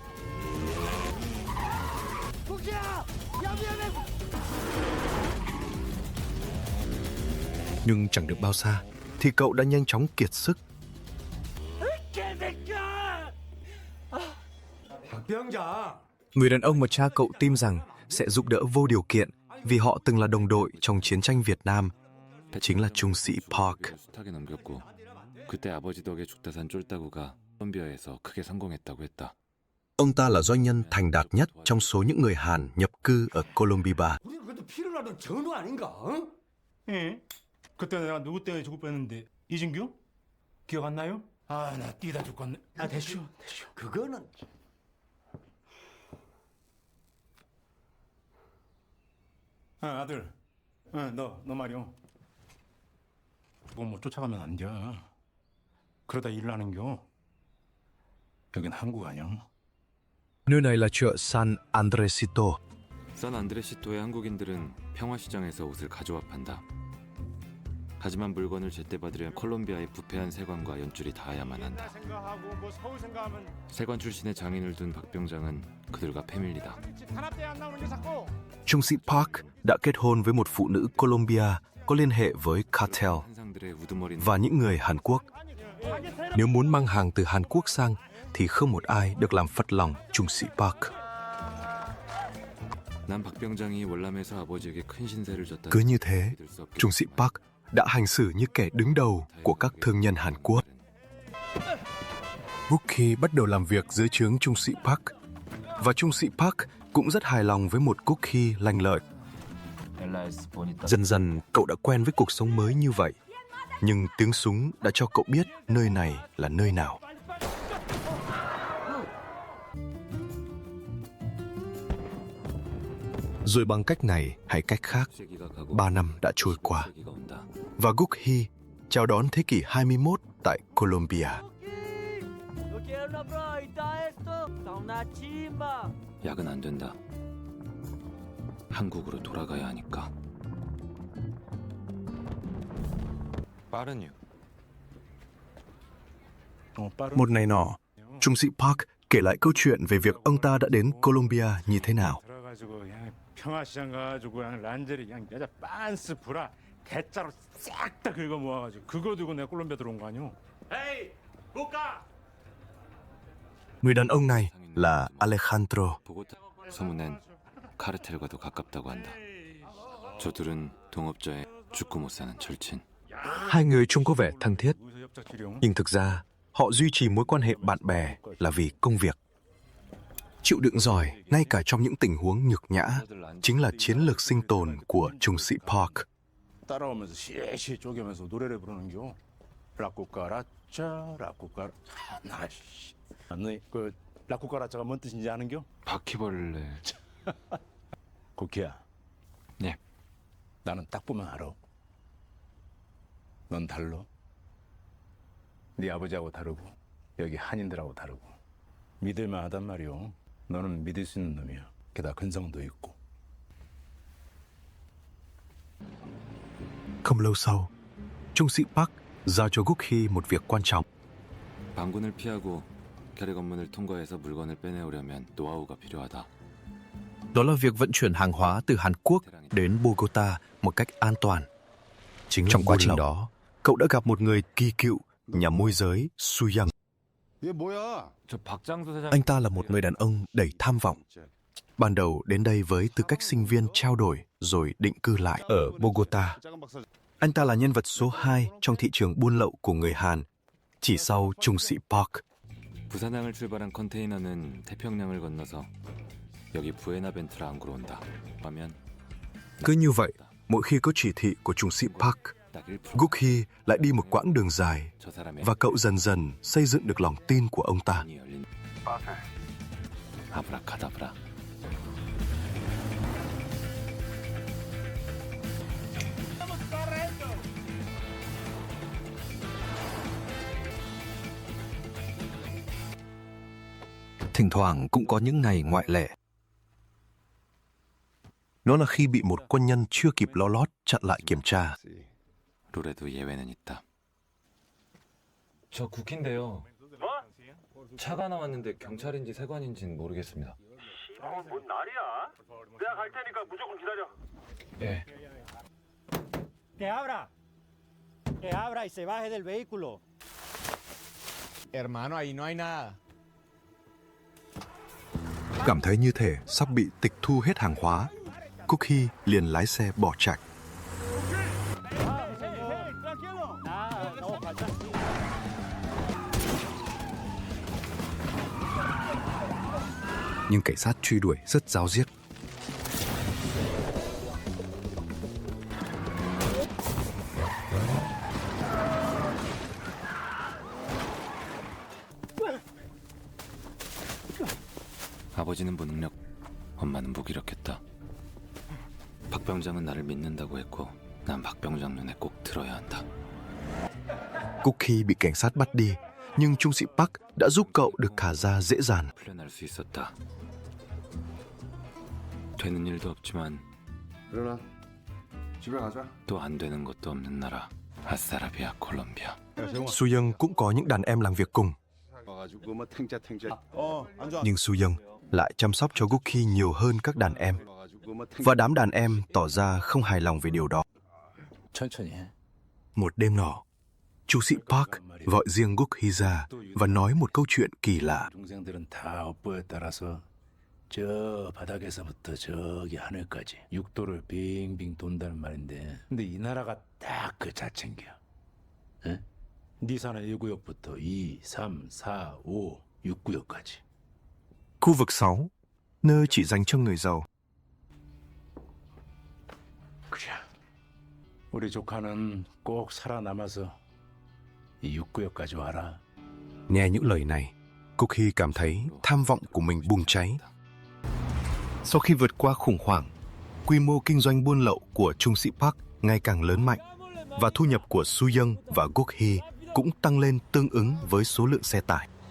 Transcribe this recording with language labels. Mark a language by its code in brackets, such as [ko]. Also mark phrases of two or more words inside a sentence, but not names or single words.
[vi] Nhưng chẳng được bao xa thì cậu đã nhanh chóng kiệt sức. Người đàn ông mà cha cậu tin rằng sẽ giúp đỡ vô điều kiện vì họ từng là đồng đội trong chiến tranh Việt Nam chính là trung sĩ Park. [ko] 그때 아버지 덕에 죽다 산 쫄따구가 콜롬비아에서 크게 성공했다고 했다. [vi] Ông ta là doanh nhân thành đạt nhất trong số những người Hàn nhập cư ở Colombia. [ko] 그것도 피를 나는 전우 아닌가? 어? 예. 그때 내가 누구 때문에 죽을 뻔했는데 이진규? 기억 안 나요? 아, 나 뛰다 죽겠네. 아, 대쇼. 그거는 아, 아들. 너 말이요. 그거 뭐 쫓아가면 안 돼. 그러다 일 나는겨. 여긴 한국 아니야. [vi] Nơi này là chợ San Andresito. [ko] 산 안드레시토의 한국인들은 평화시장에서 옷을 가져와 판다. 하지만 물건을 제때 받으려 콜롬비아의 부패한 세관과 연줄이 닿아야만 한다. 세관 출신의 장인을 둔 박병장은 그들과 패밀리다. [vi] Trung sĩ Park đã kết hôn với một phụ nữ Colombia có liên hệ với cartel và những người Hàn Quốc. Nếu muốn mang hàng từ Hàn Quốc sang thì không một ai được làm phật lòng trung sĩ Park. [ko] 난 박병장이 월남에서 아버지에게 큰 신세를 졌다. [vi] Cứ như thế, trung sĩ Park đã hành xử như kẻ đứng đầu của các thương nhân Hàn Quốc. Gokhi bắt đầu làm việc dưới trướng trung sĩ Park, và trung sĩ Park cũng rất hài lòng với một Gokhi lanh lợi. Dần dần cậu đã quen với cuộc sống mới như vậy, nhưng tiếng súng đã cho cậu biết nơi này là nơi nào. Rồi bằng cách này hay cách khác, 3 năm đã trôi qua, và Gokhi chào đón thế kỷ 21 tại Colombia. [ko] 약은 안 된다. 한국으로 돌아가야 하니까. 빠르뉴. [vi] Một ngày nọ, trung sĩ Park kể lại câu chuyện về việc ông ta đã đến Colombia như thế nào. [ko] 개짜로 싹 다 긁어 모아가지고 그거 들고 내가 콜롬비아 들어온 거 아니오? [vi] Người đàn ông này là Alejandro. [ko] 보고타 소문엔 카르텔과도 가깝다고 한다. 저 둘은 동업자의 죽고 못 사는 절친. [vi] Hai người trông có vẻ thân thiết, [ko] 여기서 협작지령. [vi] nhưng thực ra họ duy trì mối quan hệ bạn bè là vì công việc. Chịu đựng giỏi ngay cả trong những tình huống nhục nhã chính là chiến lược sinh tồn của trung sĩ Park. [ko] 따라오면서 시시해 쪼개면서 노래를 부르는겨. 라꾸까라짜 라꾸까라. 나씨. 너그 라꾸까라짜가 뭔 뜻인지 아는겨? 바퀴벌레. 고키야. 네. 나는 딱 보면 알아. 넌 달러. 네 아버지하고 다르고 여기 한인들하고 다르고 믿을만 하단 말이오. 너는 믿을 수 있는 놈이야. 게다가 근성도 있고. [vi] Không lâu sau, trung sĩ Park giao cho Guk-hee một việc quan trọng. [ko] 방군을 피하고 결의 관문을 통과해서 물건을 빼내오려면 노하우가 필요하다. [vi] Đó là việc vận chuyển hàng hóa từ Hàn Quốc đến Bogota một cách an toàn. Chính trong quá trình đó, cậu đã gặp một người kỳ cựu, nhà môi giới Su Young. [ko] 얘 뭐야? 저 박장수 사장. [vi] Anh ta là một người đàn ông đầy tham vọng. Ban đầu đến đây với tư cách sinh viên trao đổi rồi định cư lại ở Bogota. Anh ta là nhân vật số 2 trong thị trường buôn lậu của người Hàn, chỉ sau trung sĩ Park. [ko] 부산항을 출발한 컨테이너는 태평양을 건너서 여기 부에나벤투라 항구로 온다. 하면 [vi] Cứ như vậy, mỗi khi có chỉ thị của trung sĩ Park, [ko] 딱 1%. [vi] Guk-hee lại đi một quãng đường dài [ko] 저 사람의 [vi] và cậu dần dần xây dựng được lòng tin của ông ta. [ko] 문이 열린. 아브라카다브라. [vi] Thỉnh thoảng cũng có những ngày ngoại lệ. Nó là khi bị một quân nhân chưa kịp lo lót chặn lại kiểm tra. [ko] 룰에도 예외는 있다. 저 국인데요. 차가 나왔는데 경찰인지 세관인지는 모르겠습니다. 뭔 날이야? 내가 갈 테니까 무조건 기다려. 예. [es] Que abra y se baje del vehículo. Hermano, ahí no hay nada. [vi] Cảm thấy như thể sắp bị tịch thu hết hàng hóa, Guk-hee liền lái xe bỏ chạy. [es] Tranquilo. Nada, no falta. [vi] Nhưng cảnh sát truy đuổi rất ráo riết. [ko] 아버지는 무능력, 엄마는 무기력했다. 박 병장은 나를 믿는다고 했고 난 박 병장 눈에 꼭 들어야 한다. Guk-hee bị cảnh sát bắt đi, nhưng trung sĩ Park đã giúp cậu được thả ra dễ dàng. 풀려날 수 있었다. 되는 일도 없지만 일어나. 집에 가자. 또 안 되는 것도 없는 나라. 아싸라비아 콜롬비아. [vi] Su Young cũng có những đàn em làm việc cùng, [ko] 와가지고 뭐 탱자탱자. [vi] nhưng Su Young lại chăm sóc cho Guk-hee nhiều hơn các đàn em. [ko] 와가지고 뭐 [vi] Và đám đàn em tỏ ra không hài lòng về điều đó. [ko] 천천히 해. [vi] Một đêm nọ, chu sĩ Park gọi riêng Guk-hee ra và nói một câu chuyện kỳ lạ. [ko] 동생들은 다 업보에 따라서 저 바닥에서부터 저기 하늘까지 육도를 빙빙 돈다는 말인데, 근데 이 나라가 딱 그 자체인겨. 에? 네 사는 1구역부터 2, 3, 4, 5, 6구역까지. [vi] Khu vực 6, nơi chỉ dành cho người giàu. [ko] 그래. 우리 조카는 꼭 살아남아서 이 6구역까지 와라. [vi] Nghe những lời này, Guk-hee cảm thấy tham vọng của mình bùng cháy. Sau khi vượt qua khủng hoảng, quy mô kinh doanh buôn lậu của trung sĩ Park ngày càng lớn mạnh và thu nhập của Su Young và Guk-hee cũng tăng lên tương ứng với số lượng xe tải.